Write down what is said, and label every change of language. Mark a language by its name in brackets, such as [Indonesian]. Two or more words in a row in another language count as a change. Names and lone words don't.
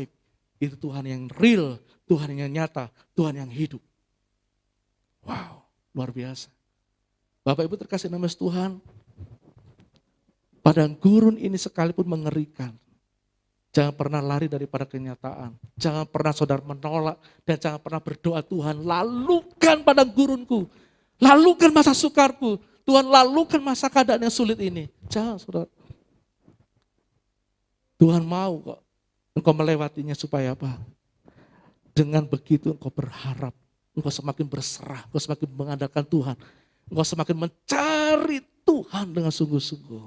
[Indonesian] Itu Tuhan yang real, Tuhan yang nyata, Tuhan yang hidup. Wow, luar biasa. Bapak Ibu terkasih dalam Tuhan, padang gurun ini sekalipun mengerikan. Jangan pernah lari daripada kenyataan. Jangan pernah saudara menolak dan jangan pernah berdoa, Tuhan lalukan padang gurunku. Lalukan masa sukarku. Tuhan lalukan masa keadaan yang sulit ini. Jangan saudara. Tuhan mau kok engkau melewatinya supaya apa? Dengan begitu engkau berharap. Engkau semakin berserah. Engkau semakin mengandalkan Tuhan. Engkau semakin mencari Tuhan dengan sungguh-sungguh.